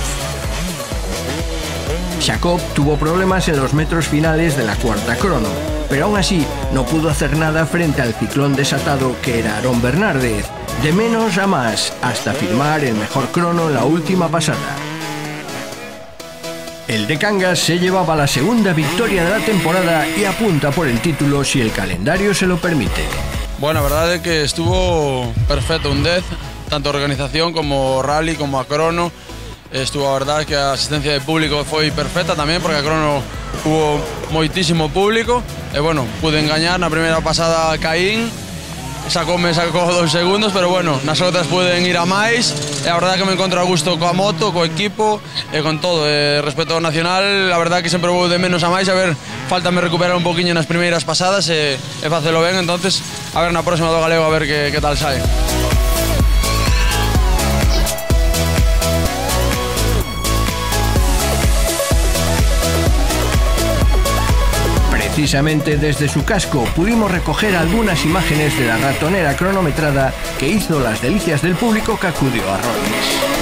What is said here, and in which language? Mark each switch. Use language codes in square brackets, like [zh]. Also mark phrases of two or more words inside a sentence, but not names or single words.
[es] Jacob tuvo problemas en los metros finales de la cuarta crono, pero aún así no pudo hacer nada frente al ciclón desatado que era Aarón Bernárdez, de menos a más, hasta firmar el mejor crono en la última pasada. El de Cangas se llevaba la segunda victoria de la temporada y apunta por el título si el calendario se lo permite. Bueno, la verdad es que estuvo perfecto un 10, tanto organización como rally, como a crono. [gl] Estuvo a verdad que a asistencia de público foi perfecta tamén, porque a crono hubo moitísimo público. E bueno, pude engañar, na primeira pasada caín, sacó 2 segundos, pero bueno, nas outras pueden ir a máis. E a verdad que me encontro a gusto coa moto, co equipo e con todo. Respecto ao nacional, a verdad que sempre vou de menos a máis, a ver, faltame recuperar un poquinho nas primeiras pasadas e facelo ben, entonces a ver na próxima do galego a ver que tal sai. [es] Precisamente desde su casco pudimos recoger algunas imágenes de la ratonera cronometrada que hizo las delicias del público que acudió a Rois.